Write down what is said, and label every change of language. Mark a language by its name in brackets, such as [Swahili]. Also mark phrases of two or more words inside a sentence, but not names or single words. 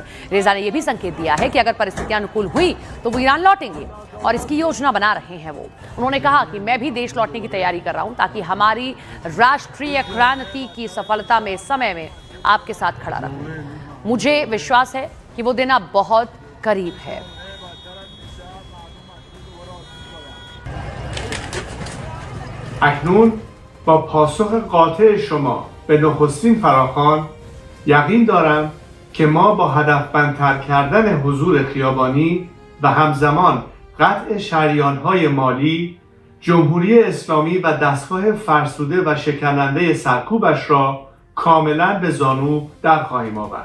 [Hindi] रेजा ने यह भी संकेत दिया है कि अगर परिस्थितियां अनुकूल हुई तो वो ईरान लौटेंगे और इसकी योजना बना रहे हैं वो। उन्होंने कहा कि मैं भी देश लौटने की तैयारी कर रहा हूं ताकि हमारी राष्ट्रीय क्रांति की सफलता में समय में आपके साथ खड़ा रहूं। मुझे विश्वास है कि वो दिन अब बहुत करीब है। [Persian] اکنون با پاسخ قاطع شما به نخستین فراخوان یقین دارم که ما با هدفمندتر کردن حضور خیابانی و همزمان قطع شریان‌های مالی جمهوری اسلامی و دستگاه فرسوده و شکننده سرکوبش را کاملا به زانو در خواهیم آورد.